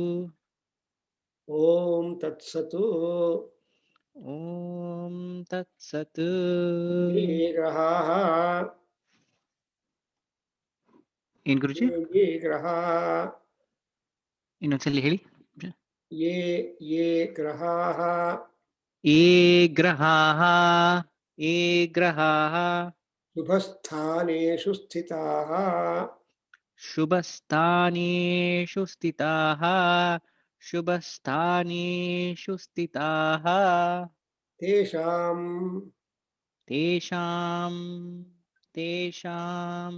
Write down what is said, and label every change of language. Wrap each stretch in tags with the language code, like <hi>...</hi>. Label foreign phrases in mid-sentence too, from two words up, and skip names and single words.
<sa>ॐ तत्सतु ॐ तत्सत् ये ग्रहाः</sa> <kn>ಏನ್ ಗುರುಜಿ</kn> <sa>ये ग्रहाः</sa> <kn>ಇನ್ನೊಂದ್ಸಲಿ ಹೇಳಿ</kn> <sa>ये ग्रहाः ये ग्रहाः ये ग्रहाः शुभस्थानेषु स्थिताः शुभस्थानेषु स्थिताः शुभस्थानेषु स्थिताः तेषां तेषां तेषाम्</sa>